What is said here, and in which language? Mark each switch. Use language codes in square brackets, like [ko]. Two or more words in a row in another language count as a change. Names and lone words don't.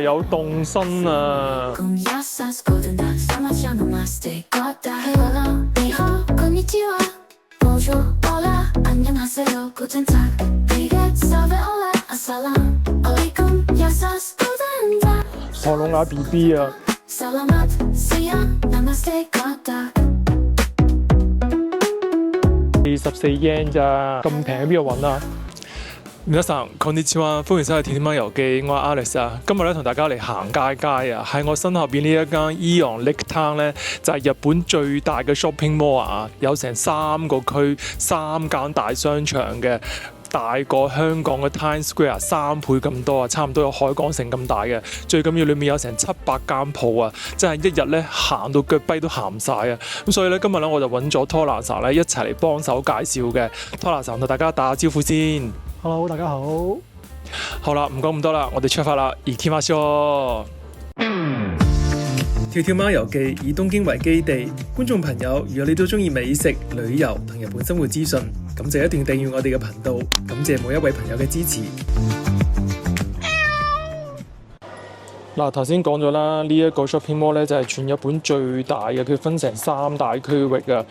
[yue] 有凍身啊！唐老鴨 BB 啊，24 yen 咋，咁平喺邊度揾啊？ [ja] 皆さんこんにちは， [yue] 歡迎收睇《甜甜媽遊記》，我係 Alex 啊。今日咧同大家嚟行街街啊，喺我身後邊呢一間 AEON Lake Town 咧，就係日本最大嘅 [en] shopping mall [yue] 啊，有成3個區、3間大商場嘅。大過香港嘅 Times Square 3 倍咁多啊，差唔多有海港城咁大嘅。最緊要裏面有成700間鋪啊，真係一日咧行到腳跛都行唔晒啊！咁所以咧今日咧我就揾咗 Tora 咧一齊嚟幫手介紹嘅。Tora 同大家打下招呼先。 Hello， 大家好。好啦，唔講咁多啦，我哋出發啦， [ja] 行きましょう。 [yue] 跳跳貓遊記以東京為基地，觀眾朋友，如果你都中意美食、旅遊同日本生活資訊，咁就一定訂閱我哋嘅頻道。感謝每一位朋友嘅支持。嗱，頭先講咗啦，呢一個 [en] shopping mall [yue] 咧就係全日本最大嘅，佢分成3大區域啊。